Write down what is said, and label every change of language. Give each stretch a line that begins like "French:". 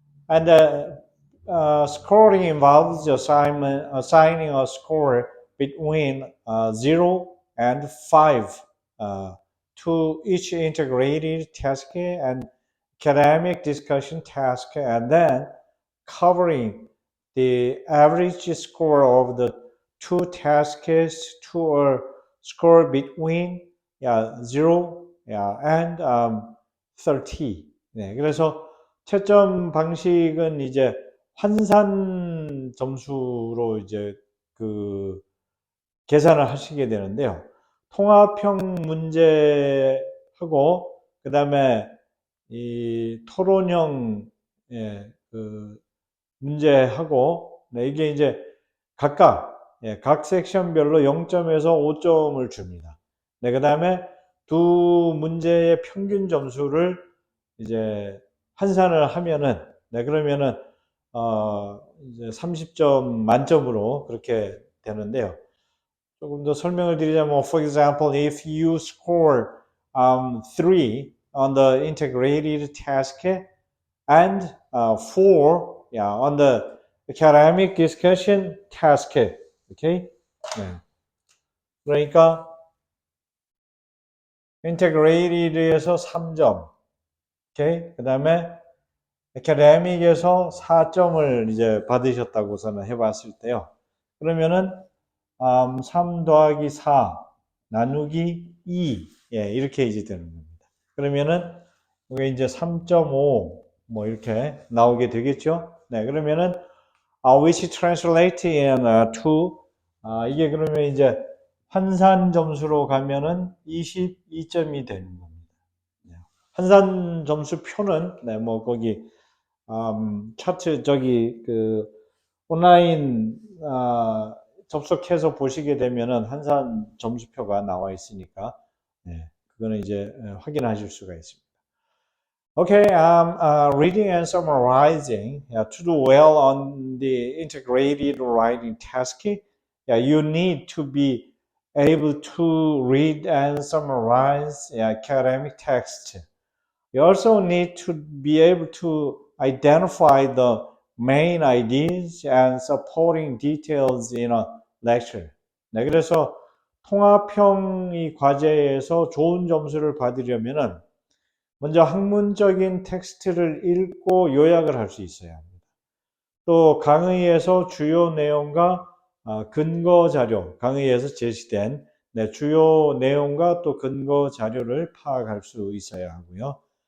English: And scoring involves assigning a score between 0 and 5 to each integrated task and academic discussion task, and then covering the average score of the two tasks to a score between 0 and 30.
Korean: 네, 그래서 채점 방식은 이제 환산 점수로 이제 그 계산을 하시게 되는데요. 통합형 문제하고 그 다음에 이 토론형 그 문제하고 이게 이제 각각 각 섹션별로 0점에서 5점을 줍니다. 그 다음에 두 문제의 평균 점수를 이제 환산을 하면은 그러면은 이제 30점 만점으로 그렇게 되는데요. 조금 더 설명을 드리자면,
English: for example, if you score 3 on the integrated task and 4 on the academic discussion task. Okay? 네.
Korean: 그러니까 인테그레이티드에서 3점. 오케이? 그다음에 academic에서 4점을 이제 받으셨다고서는 해봤을 때요. 그러면은 3 더하기 4 나누기 2 이렇게 이제 되는 겁니다. 그러면은 이게 이제 3.5 뭐 이렇게 나오게 되겠죠. 네, 그러면은
English: which translate in to
Korean: 이게 그러면 이제 환산 점수로 가면은 22점이 되는 겁니다. 네. 환산 점수 표는 네, 뭐 거기 차트 저기 그 온라인 접속해서 보시게 되면은 환산 점수표가 나와 있으니까 네, 그거는 이제 확인하실 수가 있습니다.
English: Okay, reading and summarizing. To do well on the integrated writing task, you need to be able to read and summarize academic text. You also need to be able to identify the main ideas and supporting details in a lecture.
Korean: 네, 그래서 통합형 이 과제에서 좋은 점수를 받으려면은 먼저 학문적인 텍스트를 읽고 요약을 할 수 있어야 합니다. 또 강의에서 주요 내용과 근거 자료, 강의에서 제시된 주요 내용과 또 근거 자료를 파악할 수 있어야 하고요.